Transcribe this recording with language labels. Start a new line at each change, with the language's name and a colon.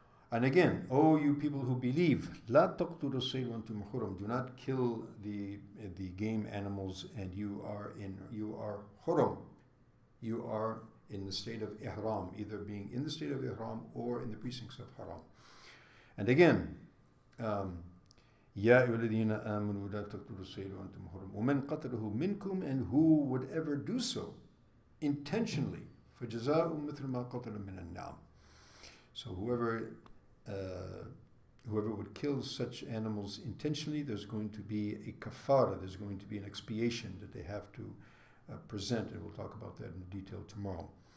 English: And again, O you people who believe,
Arabic: لَا تَقْتُلُوا الصَّيْدَ وَأَنْتُمْ حُرُمٌ.
English: Do not kill the game animals, and you are hurum. You are in the state of ihram, either being in the state of ihram or in the precincts of haram. And again,
Arabic: يَا أَيُّهَا الَّذِينَ آمَنُوا لَا تَقْتُلُوا الصَّيْدَ وَأَنْتُمْ حُرُمٌ وَمَنْ قَتَلَهُ مِنْكُمْ.
English: And who would ever do so intentionally,
Arabic: فَجَزَاءٌ مِثْلُ مَا قَتَلَ مِنَ النَّعَمِ.
English: So whoever would kill such animals intentionally, there's going to be a kafara, there's going to be an expiation that they have to present, and we'll talk about that in detail tomorrow.